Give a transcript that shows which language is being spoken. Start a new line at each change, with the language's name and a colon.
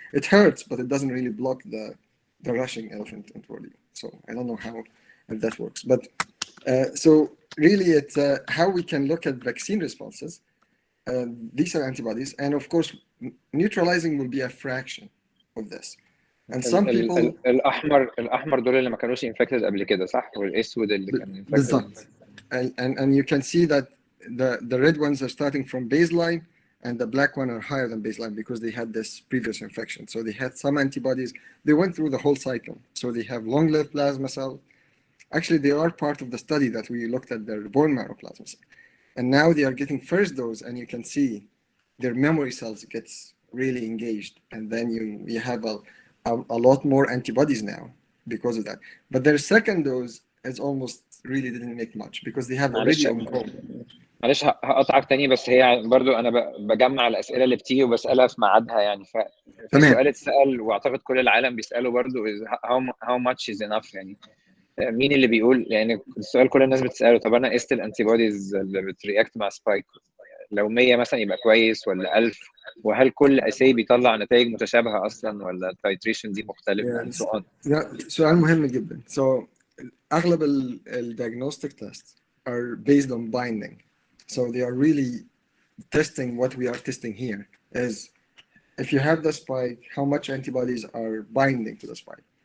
English: It hurts, but it doesn't really block the rushing elephant toward you. So I don't know if that works. But so really it's how we can look at vaccine responses. These are antibodies. And of course, neutralizing will be a fraction of this. And some people...
Arabic: الأحمر دول اللي ما كانوش infected قبل كده صح؟ والأسود اللي كان infected. بالضبط.
English: And you can see that the red ones are starting from baseline and the black one are higher than baseline because they had this previous infection. So they had some antibodies. They went through the whole cycle. So they have long-lived plasma cells. Actually, they are part of the study that we looked at their bone marrow plasma cells. And now they are getting first dose and you can see their memory cells gets really engaged. And then you have a lot more antibodies now because of that. But their second dose is almost really didn't make much because they have already enrolled.
Arabic: معلش هقطعك تاني بس هي برضو انا بجمع الاسئله اللي بتيجي وبسالها في ميعادها يعني في سؤال اتسال واعتقد كل العالم بيساله برضو
English: how much is enough
Arabic: يعني مين اللي بيقول يعني السؤال كل الناس بتساله طب انا قست الانتي بوديز اللي بترياكت مع سبايك لو 100 مثلا يبقى كويس ولا 1000 وهل كل اساي بيطلع نتائج متشابهه اصلا ولا التايتريشن دي مختلفه سؤال مهم جدا.
English: So اغلب diagnostic tests are based on binding. So they are really testing what we are testing here is if you have the spike, how much antibodies are binding to the spike.